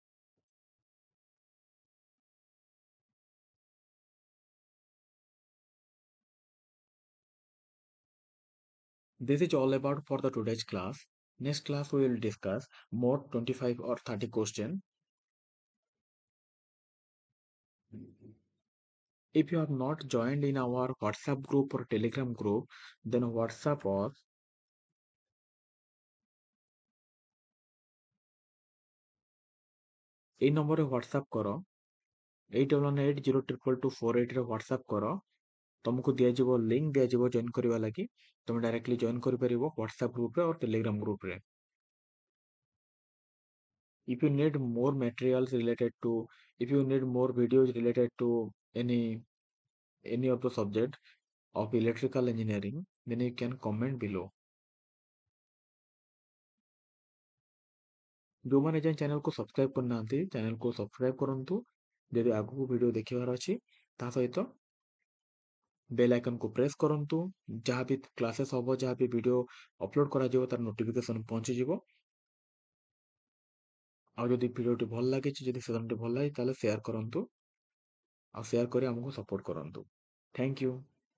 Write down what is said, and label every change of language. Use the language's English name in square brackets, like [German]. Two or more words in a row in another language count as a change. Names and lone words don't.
[English] This is all about for the today's class. Next class we will discuss more 25 or 30 question. If you have not joined in our WhatsApp group or Telegram group, then WhatsApp us. [Bangla] এই নম্বরে [Odia] WhatsApp କର 8180222488 ରେ WhatsApp କର ତମକୁ ଦିଆଯିବ ଲିଙ୍କ ଦିଆଯିବ ଜଏନ୍ କରିବା ଲାଗି ତମେ ଡାଇରେକ୍ଟଲି ଜଏନ୍ କରିପାରିବ WhatsApp ଗ୍ରୁପରେ or Telegram ଗ୍ରୁପରେ [English] if you need more materials related to if you need more videos related to any of the subject of electrical engineering then you can comment below [Odia] ଯୋଉମାନେ ଯାଏଁ ଚ୍ୟାନେଲକୁ ସବସ୍କ୍ରାଇବ କରିନାହାନ୍ତି ଚ୍ୟାନେଲକୁ ସବସ୍କ୍ରାଇବ କରନ୍ତୁ ଯଦି ଆଗକୁ ଭିଡ଼ିଓ ଦେଖିବାର ଅଛି ତା ସହିତ ବେଲ୍ ଆଇକନକୁ ପ୍ରେସ୍ କରନ୍ତୁ ଯାହା ବି କ୍ଲାसेସ୍ ହବ ଯାହା ବି [English] video upload [Odia] କରାଯିବ ତାର ନୋଟିଫିକେସନ ପହଞ୍ଚିଯିବ ଆଉ ଯଦି ଭିଡ଼ିଓଟି ଭଲ ଲାଗିଛି ଯଦି ସେସନଟି ଭଲ ଲାଗେ ତାହେଲେ ସେୟାର କରନ୍ତୁ ଆଉ ସେୟାର କରି ଆମକୁ ସପୋର୍ଟ କରନ୍ତୁ [English] thank you